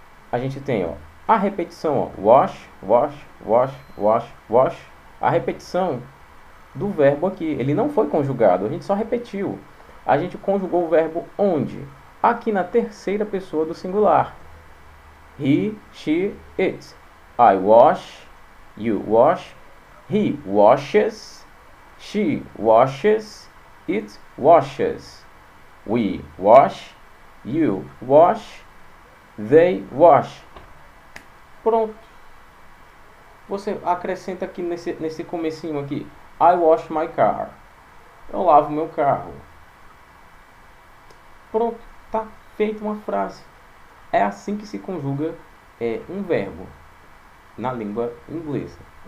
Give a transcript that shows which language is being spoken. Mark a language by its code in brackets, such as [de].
[pt] A gente tem, ó, a repetição, ó, wash, wash, wash, wash, wash. A repetição do verbo aqui, ele não foi conjugado, a gente só repetiu. A gente conjugou o verbo onde? Aqui na terceira pessoa do singular. [en] He, she, it. I wash, you wash, he washes, she washes, it washes. We wash, you wash, they wash. [pt] Pronto. Você acrescenta aqui nesse comecinho aqui. [en] I wash my car. [pt] Eu lavo meu carro. Pronto. Tá feita uma frase. É assim que se conjuga um verbo na língua inglesa.